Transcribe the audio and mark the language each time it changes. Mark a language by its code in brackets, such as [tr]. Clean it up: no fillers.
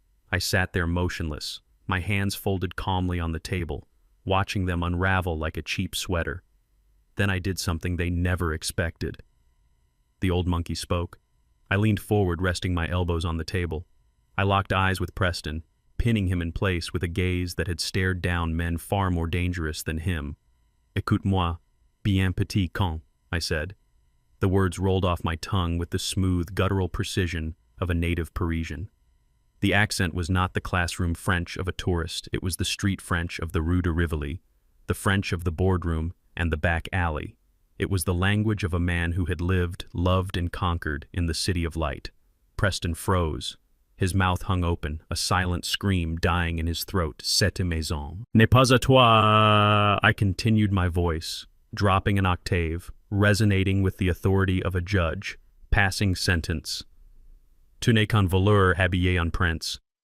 [en] I sat there motionless, my hands folded calmly on the table, watching them unravel like a cheap sweater. Then I did something they never expected. The old monkey spoke. I leaned forward, resting my elbows on the table. I locked eyes with Preston, pinning him in place with a gaze that had stared down men far more dangerous than him. [fr] Écoute-moi, bien petit con, [en] I said. The words rolled off my tongue with the smooth, guttural precision of a native Parisian. The accent was not the classroom French of a tourist, it was the street French of the Rue de Rivoli, the French of the boardroom and the back alley. It was the language of a man who had lived, loved, and conquered in the city of light. Preston froze. His mouth hung open, a silent scream dying in his throat. [fr] Cette maison n'est pas à toi. [en] I continued my voice, dropping an octave, resonating with the authority of a judge, passing sentence. [fr] Tu n'es qu'un voleur habillé en prince.